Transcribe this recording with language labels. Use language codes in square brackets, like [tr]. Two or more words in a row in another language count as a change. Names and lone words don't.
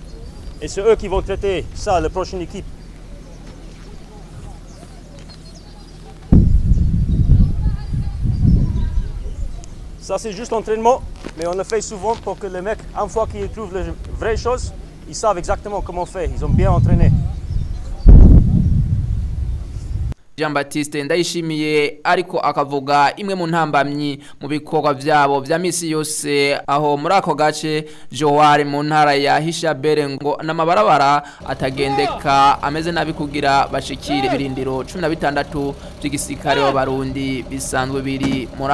[fr] Et c'est eux qui vont traiter ça, la prochaine équipe. Ça, c'est juste l'entraînement, mais on le fait souvent pour que les mecs, une fois qu'ils trouvent les vraies choses, ils savent exactement comment faire. Ils ont bien entraîné. [rn] Jean-Baptiste Ndayishimiye ariko akavuga imwe mu ntambamyi mu bikorwa byabo vya misi yose aho muri ako gace Joare mu ntara ya Hishabere ngo n'amabarabara atagendeka ameze nabi kugira bashikire birindiro 16 by'igisirikare w'abarundi bisanzwe biri muri